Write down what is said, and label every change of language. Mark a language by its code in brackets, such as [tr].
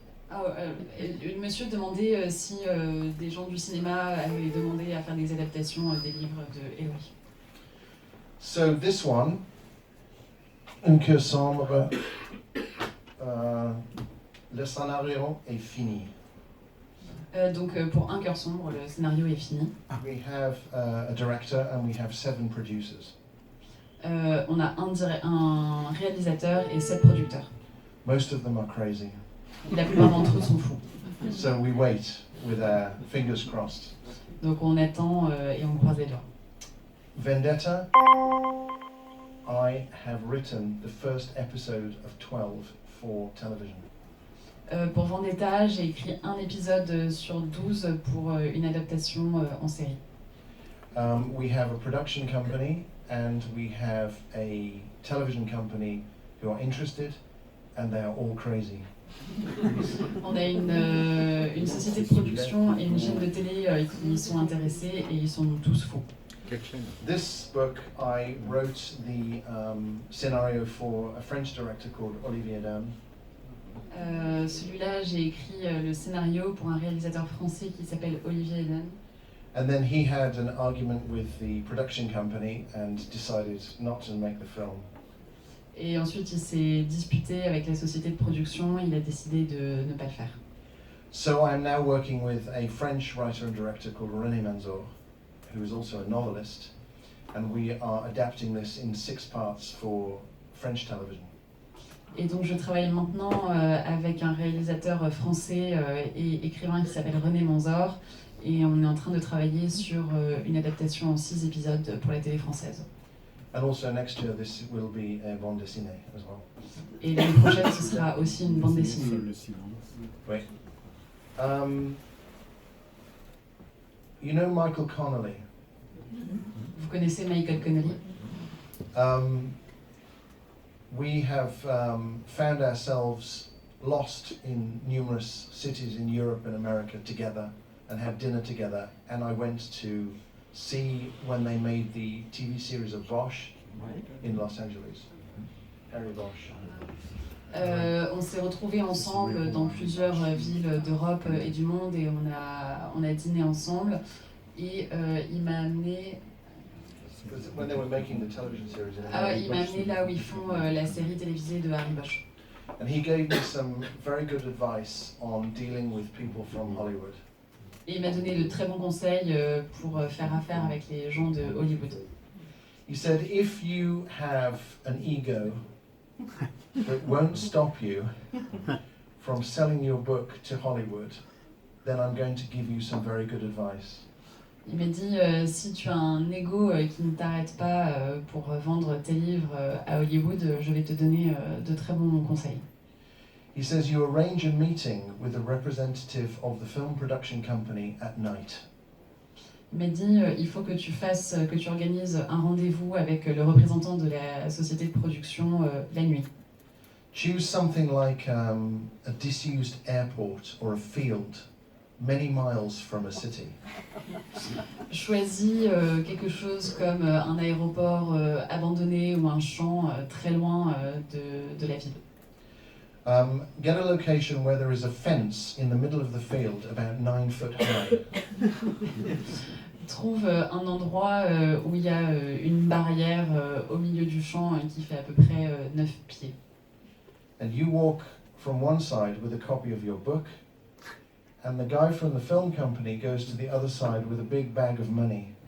[fr] Le monsieur demandait si des gens du cinéma avaient demandé à faire des adaptations des livres de Eloy. [en] So this one, [fr] Un cœur sombre, le scénario est fini. Donc pour Un cœur sombre, le scénario est fini. [en] We have a director and we have 7 producers. [fr] On a un réalisateur et 7 producteurs. [en] Most of them are crazy. [fr] Et la plupart d'entre eux sont fous. [en] So we wait with our fingers crossed. [fr] Donc on attend et on croise les doigts. [en] Vendetta, I have written the first episode of 12 for television. [fr] Pour Vendetta, j'ai écrit un épisode sur 12 pour une adaptation en série. [en] We have a production company and we have a television company who are interested and they are all crazy. [fr] On a une société de production et une chaîne de télé qui y sont intéressés et ils sont tous fous. [en] This book, I wrote the scenario for a French director called Olivier Dames. [fr] Celui-là, j'ai écrit le scénario pour un réalisateur français qui s'appelle Olivier Eden. [en] And then he had an argument with the production company and decided not to make the film. [fr] Et ensuite, il s'est disputé avec la société de production et il a décidé de ne pas le faire. [en] So I'm now working with a French writer and director called René Manzor, who is also a novelist, and we are adapting this in 6 parts for French television. [fr] Et donc je travaille maintenant avec un réalisateur français et écrivain qui s'appelle René Manzor, et on est en train de travailler sur une adaptation en 6 épisodes pour la télé française. [en] And also next year this will be a bande dessinée as well. [fr] Et l'année prochaine, ce sera aussi une bande dessinée. Le silence. Oui. [en] You know Michael Connelly? [fr] Vous connaissez Michael Connelly? [en] We have found ourselves lost in numerous cities in Europe and America together and had dinner together, and I went to see when they made the TV series of Bosch in Los Angeles. Harry Bosch. [fr] On s'est retrouvés ensemble dans plusieurs villes d'Europe et du monde et on a dîné ensemble et il m'a amené [en] When they were making the television series in [fr] il m'a amené là où ils font la série télévisée de Harry Bosch. [en] And he gave me some very good advice on dealing with people from Hollywood. [fr] Et il m'a donné de très bons conseils pour faire affaire avec les gens de Hollywood. [en] He said, if you have an ego that won't stop you from selling your book to Hollywood, then I'm going to give you some very good advice. [fr] Il m'a dit, si tu as un ego qui ne t'arrête pas pour vendre tes livres à Hollywood, je vais te donner de très bons conseils. [en] He says you arrange a meeting with a representative of the film production company at night. [fr] Il m'a dit, il faut que tu organises un rendez-vous avec le représentant de la société de production la nuit. [en] Choose something like a disused airport or a field many miles from a city. [fr] Choisis quelque chose comme un aéroport abandonné ou un champ très loin de la ville. [en] Get a location where there is a fence in the middle of the field about 9 foot high. [fr] Trouve un endroit où il y a une barrière au milieu du champ qui fait à peu près 9 pieds. [en] And you walk from one side with a copy of your book, and the guy from the film company goes to the other side with a big bag of money.